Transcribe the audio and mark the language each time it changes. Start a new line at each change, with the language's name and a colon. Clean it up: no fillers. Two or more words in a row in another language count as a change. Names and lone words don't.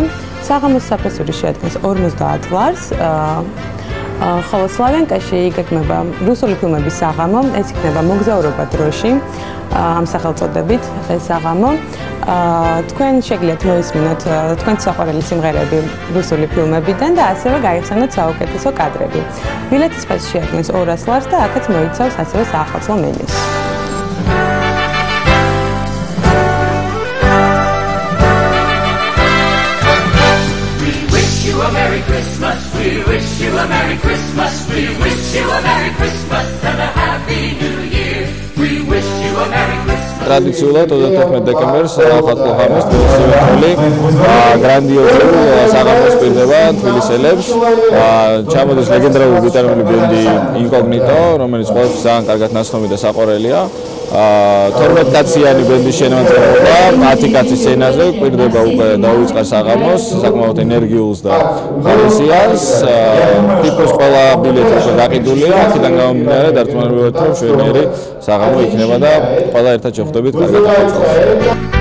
Georgian: საღამოს საფასური შეადგენს 50 ლარს. ხოლო სლავიანკაში იგეგმება რუსული ფილმების საღამო, ეს იქნება მოგზაურობა დროში, ამ სახელწოდებით საღამო. თქვენ შეგიძლიათ მოისმინოთ თქვენს საყვარელი სიმღერები რუსული ფილმებიდან და ასევე გაიხსენოთ საუკეთესო კადრები. ბილეთის ფასი შეადგენს 200 ლარს და აქაც მოიცავს ასევე საახალწლო მენიუს.
English: Merry Christmas, we wish you a Merry Christmas, we wish you a Merry Christmas and a Happy New Year. We wish you a Merry Christmas.
Georgian: Ტრადიციულად 31 დეკემბერს ახალწლო ღამეს თბილისში გრანდიოზული საღამოს პირდება თბილისელებს. ჩამოდის ლეგენდარული ბრიტანული ბენდი Incognito, რომელიც ყოველთვის ძალიან კარგად ნაცნობი და საყვარელია. 12 კაციანი ბენდის შემოწმება 10 კაცის სცენაზე ყვირდება უკვე დაუვიწყარ საღამოს საკმაოდ ენერგიულს და ხარისხიანს თითქოს ყველა ბილეთი უკვე გაყიდულია აქედან გამომდინარე დარწმუნებულად რომ შვენიერი საღამო იქნება და ყველა ერთად შეხვდებით კარგად ახალწელს.